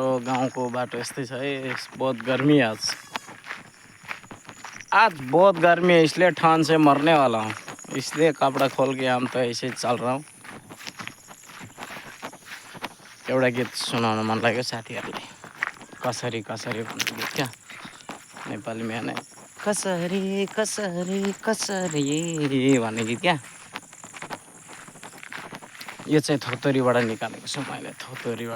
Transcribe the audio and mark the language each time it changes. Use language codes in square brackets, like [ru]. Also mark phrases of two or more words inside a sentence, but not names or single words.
[ne] गाँव को बाटो यस्तै छ है। [hi] बहुत गर्मी आज आज बहुत गर्मी है, इसलिए ठंड से मरने वाला हूँ, इसलिए कपड़ा खोल के हम तो ऐसे चल रहा हूँ। [ne] एउटा गीत सुनाउन मन लाग्यो साथीहरूलाई। कसरी कसरी भन्ने गीत क्या नेपालीमा नै, कसरी कसरी कसरी भन्ने गीत क्या। यो चाहिँ थोतोरीबाट निकालेको छु मैले, थोतोरीबाट।